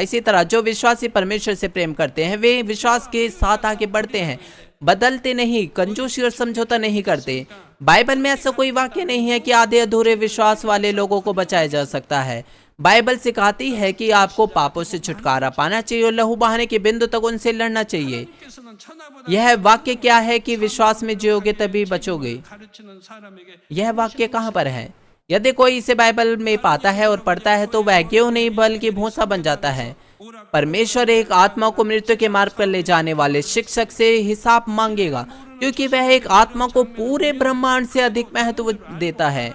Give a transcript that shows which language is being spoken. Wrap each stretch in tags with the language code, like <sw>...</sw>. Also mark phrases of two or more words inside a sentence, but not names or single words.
<hi>इसी तरह जो विश्वासी परमेश्वर से प्रेम करते हैं वे विश्वास के साथ आगे बढ़ते हैं, बदलते नहीं, कंजूसी और समझौता नहीं करते। बाइबल में ऐसा कोई वाक्य नहीं है कि आधे अधूरे विश्वास वाले लोगों को बचाया जा सकता है। बाइबल सिखाती है कि आपको पापों से छुटकारा पाना चाहिए और लहू बहाने के बिंदु तक उनसे लड़ना चाहिए।</hi> <ko>께서는 천하보다</ko> <hi>यह वाक्य क्या है कि विश्वास में जियोगे तभी बचोगे?</hi> <ko>가르치는 사람에게</ko> <hi>यह वाक्य कहाँ पर है? यदि कोई इसे बाइबल में पाता है और पढ़ता है तो वह क्यों नहीं बल्कि भूसा बन जाता है। परमेश्वर एक आत्मा को मृत्यु के मार्ग पर ले जाने वाले शिक्षक से हिसाब मांगेगा क्योंकि वह एक आत्मा को पूरे ब्रह्मांड से अधिक महत्व देता है।</hi>